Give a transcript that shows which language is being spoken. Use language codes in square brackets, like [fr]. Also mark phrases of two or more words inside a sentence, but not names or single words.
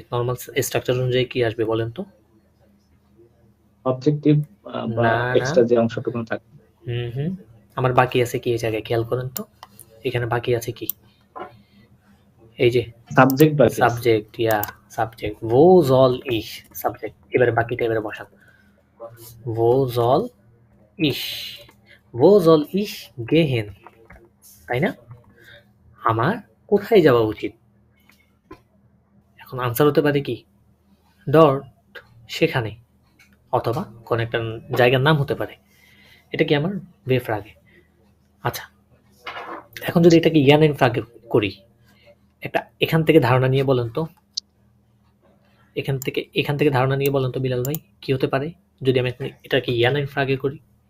[bn] নর্মাল স্ট্রাকচার অনুযায়ী কি আসবে বলেন তো? অবজেক্টিভ বা না না, এক্সট্রা যে অংশটুকু থাকে। আমার বাকি আছে কি এই জায়গায়? খেয়াল করেন তো, এখানে বাকি আছে কি? এই যে সাবজেক্ট বাকি আছে। [en] subject, yeah subject. [de] wo soll ich, [bn] সাবজেক্ট। এবারে বাকিটা এবারে বসান। [de] wo soll ich, wo soll ich gehen, [bn] তাই না? আমার কোথায় যাওয়া উচিত? এখন আনসার হতে পারে কি? ডট, সেখানে, অথবা কোন একটা জায়গার নাম হতে পারে। এটা কি আমার [de] W-Frage. [bn] আচ্ছা, এখন যদি এটাকে [de] Ja-Nein-Frage [bn] করি, একটা এখান থেকে ধারণা নিয়ে বলেন তো, এখান থেকে ধারণা নিয়ে বলেন তো বিলাল ভাই, কি হতে পারে যদি আমি এটাকে [de] Ja-Nein-Frage [bn] করি?